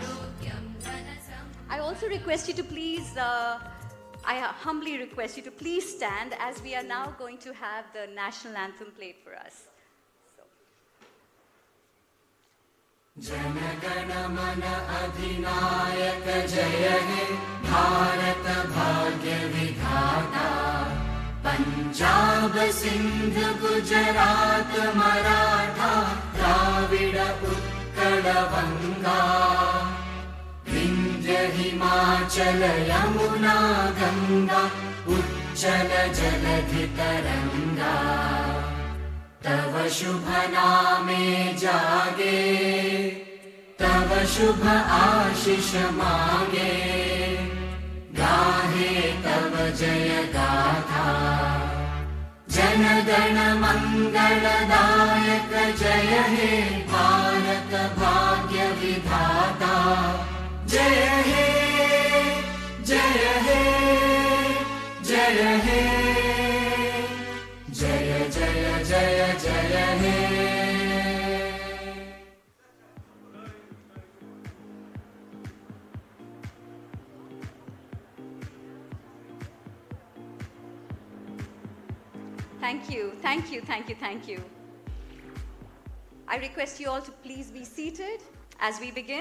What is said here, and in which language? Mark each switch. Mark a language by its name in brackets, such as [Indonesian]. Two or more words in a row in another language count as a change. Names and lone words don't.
[English] I also request you to please, I humbly request you to please stand as we are now going to have the national anthem played for us. [Bangla] জন গণ মন অধিনায়ক জয় হে ভারত ভাগ্য বিধাতা পাঞ্জাব সিন্ধু গুজরাট মারাঠা দ্রাবিড় উৎকল বঙ্গ বিন্ধ্য হিমাচল যমুনা গঙ্গা উচ্ছল জলধি তরঙ্গ তব শুভ নামে জাগে তব শুভ আশিস মাগে গাহে তব জয় গাথা জন গণ মঙ্গলদায়ক জয় হে ভারত ভাগ্য বিধাতা জয় হে জয় হে জয় হে জয় জয় জয় জয় হে [English] Thank you, thank you, thank you, thank you. I request you all to please be seated as we begin.